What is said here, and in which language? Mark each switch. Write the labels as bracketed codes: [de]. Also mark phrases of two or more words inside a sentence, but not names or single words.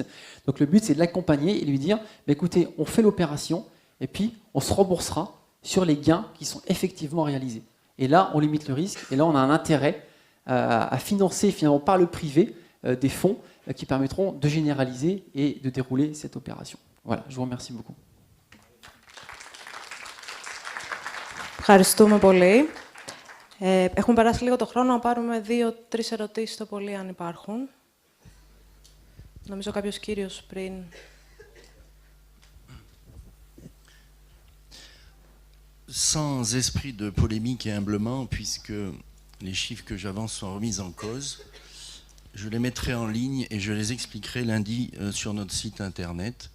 [fr] Donc le but, c'est de l'accompagner et lui dire, écoutez, on fait l'opération, et puis on se remboursera sur les gains qui sont effectivement réalisés. Et là, on limite le risque, et là, on a un intérêt à financer finalement par le privé des fonds qui permettront de généraliser et de dérouler cette opération. Voilà, je vous remercie beaucoup. [el] Ευχαριστούμε πολύ. Έχουμε περάσει λίγο το χρόνο να πάρουμε 2-3 ερωτήσεις το πολύ, αν υπάρχουν. Νομίζω κάποιος κύριος πριν. [fr] Sans esprit de polémique et humblement, puisque les chiffres que j'avance sont remis en cause, je les mettrai en ligne et je les expliquerai lundi sur notre site internet.